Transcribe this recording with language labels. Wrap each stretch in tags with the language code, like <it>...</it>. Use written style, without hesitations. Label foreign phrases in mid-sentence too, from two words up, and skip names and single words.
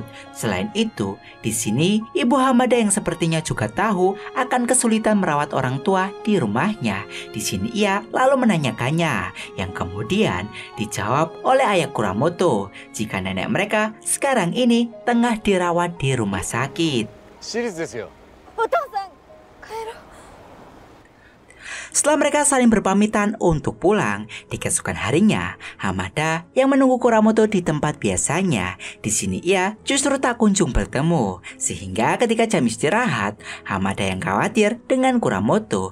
<id>Selain itu, di sini Ibu Hamada yang sepertinya juga tahu akan kesulitan merawat orang tua di rumahnya. Di sini ia lalu menanyakannya, yang kemudian dijawab oleh ayah Kuramoto jika nenek mereka sekarang ini tengah dirawat di rumah sakit.</id> <ja>私立ですよ。お父さん帰</ja> <id>Setelah mereka saling berpamitan untuk pulang, di keesokan harinya, Hamada yang menunggu Kuramoto di tempat biasanya. Di sini ia justru tak kunjung bertemu, sehingga ketika jam istirahat, Hamada yang khawatir dengan Kuramoto.</id>